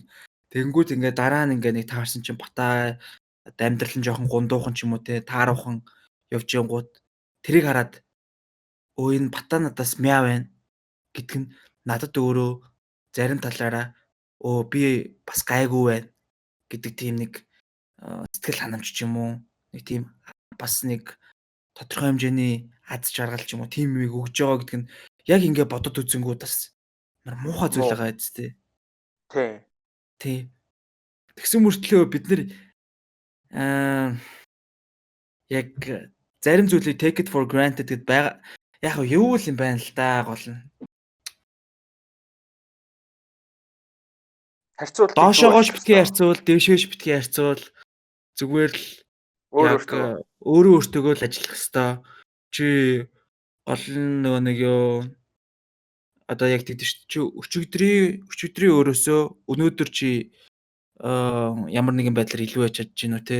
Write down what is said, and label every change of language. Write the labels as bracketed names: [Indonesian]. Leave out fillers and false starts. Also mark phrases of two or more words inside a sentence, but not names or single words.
[Mongolian] Тэгэнгүүт ингээ дараа нь ингээ нэг таарсан чинь Батаа одоо амьдрал нь жоохон гундуухан ч юм уу те тааруухан явж янгууд тэрийг хараад өө энэ Батаа надаас мяа байна гэдг нь надад өөрөө зарим талаараа өө би бас гайгүй байна гэдэг тийм нэг сэтгэл ханамж ч юм уу нэг тийм бас нэг тодорхой хэмжээний аз жаргал ч юм уу тийм юм өгж байгаа гэдэг нь яг ингээ бодод үзэнгүүд бас муухай зүйл байгаа биз дээ. Тий. Тэгсэн мөртлөө бид нэр яг зарим зүйлийг [English] take it for granted [Mongolian] гэд байгаа. Яг юу л юм байна л да гол нь. Харьцуулт доошоогоош битгий харьцуул, дэвшөөш битгий харьцуул. Зүгээр л яг өөрөө өөртөөгөө л ажиллах хэвээр. Чи гол нь нөгөө нэг юу одоо яг тэгдэж чи өчигдрийн өөрөөсөө өнөөдөр чи ямар нэгэн байдлаар илүү яж чадж гинүү те.